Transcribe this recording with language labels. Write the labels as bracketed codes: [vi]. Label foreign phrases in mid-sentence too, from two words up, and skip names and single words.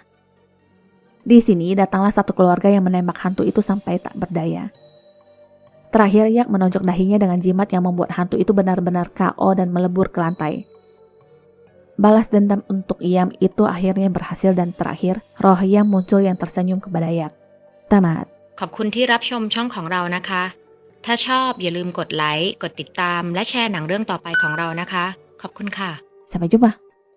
[id] Di sini datanglah satu keluarga yang menembak hantu itu sampai tak berdaya. Terakhir Yak menonjok dahinya dengan jimat yang membuat hantu itu benar-benar KO dan melebur ke lantai. Balas dendam untuk Yam itu akhirnya berhasil dan terakhir roh Yam muncul yang tersenyum kepada Yak. Tamat. [th] ขอบคุณที่รับชมช่องของเรานะคะ ถ้าชอบอย่าลืมกดไลค์ กดติดตาม และแชร์หนังเรื่องต่อไปของเรานะคะ ขอบคุณค่ะ [id] Sampai jumpa.